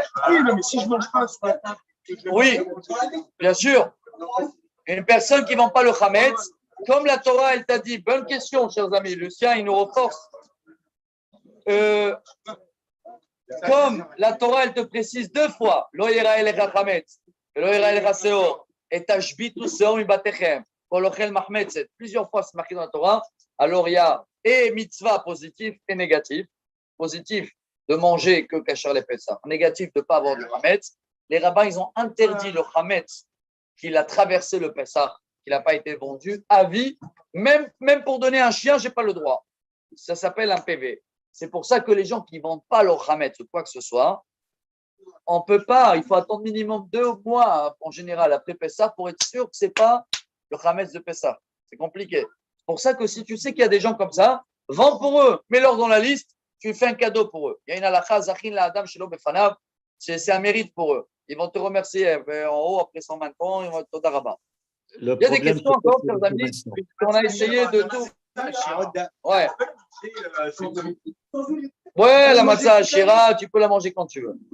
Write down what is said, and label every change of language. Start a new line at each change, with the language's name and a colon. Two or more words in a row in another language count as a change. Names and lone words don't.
French: Oui, mais si je ne mange pas ce matin, oui, bien sûr. Une personne qui ne vend pas le Hametz, comme la Torah, elle t'a dit, bonne question, chers amis, Lucien, il nous renforce. Comme la Torah, elle te précise 2 fois,
Hebrew: לא יראה לך חמץ, לא יראה לך שאור, ותשביתו שאור מבתיכם, כל אוכל מחמצת.
French: Plusieurs fois, c'est marqué dans la Torah. Alors, il y a et mitzvah positif et négatif. Positif de manger que kasher les Pessah. Négatif de ne pas avoir du Hametz. Les rabbins, ils ont interdit le Hametz qu'il a traversé le Pessah, qu'il n'a pas été vendu à vie. Même pour donner un chien, je n'ai pas le droit. Ça s'appelle un PV. C'est pour ça que les gens qui ne vendent pas leur Hametz ou quoi que ce soit, on ne peut pas, il faut attendre minimum 2 mois en général après Pessah pour être sûr que ce n'est pas le Hametz de Pessah. C'est compliqué. C'est pour ça que si tu sais qu'il y a des gens comme ça, vends pour eux, mets-leur dans la liste, tu fais un cadeau pour eux. Il y a une halakha,
Hebrew: זכין לאדם שלא בפניו,
French: c'est un mérite pour eux. Ils vont te remercier en haut après 120 ans, ils vont te dire rabat. Il y a des questions encore, chers amis, puisqu'on a essayé de tout. Ouais. Ouais, la
Hebrew: מצה עשירה,
French: tu peux la manger quand tu veux.